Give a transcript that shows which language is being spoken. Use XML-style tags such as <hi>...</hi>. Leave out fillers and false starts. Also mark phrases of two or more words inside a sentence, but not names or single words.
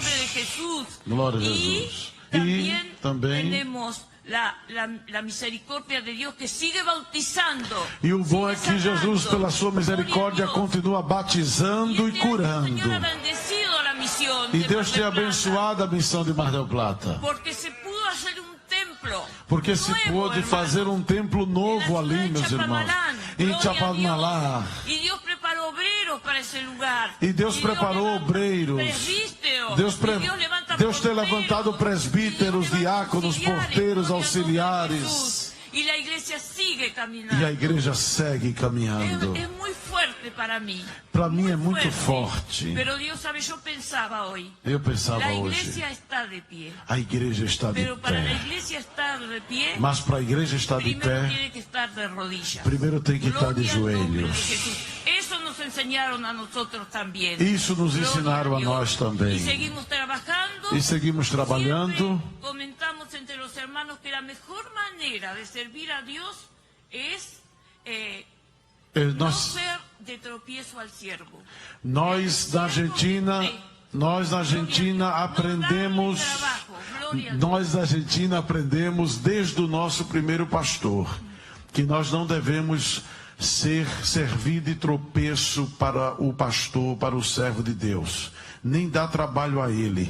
<pt>Glória a Jesus. E também e o bom é que Jesus, pela sua misericórdia, continua batizando e curando. E Deus tem abençoado a missão de Mar del Plata. Porque se pôde fazer um templo novo ali, meus irmãos, em Chapadmalá. E Deus preparou obreiros. Deus tem levantado presbíteros, diáconos, porteiros, auxiliares. E a igreja segue caminhando.</pt> <es>fuerte para mí.</es> <pt>Para mim é muito forte.</pt> <es>Pero Dios sabe,</es> <pt>eu pensava hoje. A igreja está de pé. A igreja está de</pt> <es>Pero para a</es> <pt>pé. igreja estar de pé, Mas para a igreja estar de pé,</pt> <es>tiene que estar de rodillas.</es> <pt>primeiro tem que estar de</pt> <es>Gloria al nombre de</es> <pt>joelhos.</pt> <es>Jesús. Eso nos enseñaron a nosotros también.</es> <pt>Isso nos ensinaram a nós também.</pt> <es>Y seguimos trabajando.</es> <pt>E seguimos trabalhando.</pt> <es>Siempre comentamos entre los hermanos que la mejor manera de servir a Dios es no ser de tropiezo al siervo.</es> <pt>Nós na Argentina aprendemos desde o nosso primeiro pastor que nós não devemos servir de tropeço para o pastor, para o servo de Deus, nem dar trabalho a ele.</pt>